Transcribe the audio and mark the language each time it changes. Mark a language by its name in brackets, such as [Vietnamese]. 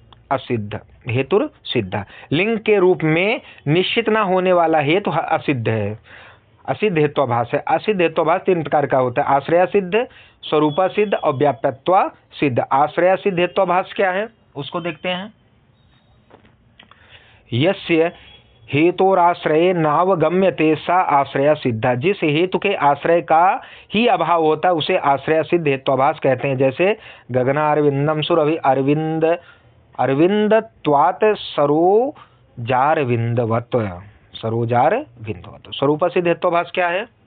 [Hindi] असिद्ध हेतुर सिद्ध, लिंग के रूप में निश्चित ना होने वाला हेतु असिद्ध है, असिद्ध हेत्वाभास है। असिद्ध हेत्वाभास 3 प्रकार का होता है: आश्रय सिद्ध, स्वरूप सिद्ध और व्याप्यत्व सिद्ध। आश्रय सिद्ध हेत्वाभास क्या है उसको देखते हैं। [Sanskrit] यस्य हेतोराश्रये नावगम्यते सा आश्रय सिद्ध। [Hindi] जिस हेतु के आश्रय का ही अभाव होता है उसे आश्रय सिद्ध हेत्वाभास कहते हैं। [Sanskrit] जैसे गगनारविंदम सुरभि अरविंदत्वात् सरोजारविंदवत्। [Hindi] सरोजारविंदवत्। स्वरूप सिद्ध हेत्वाभास क्या है?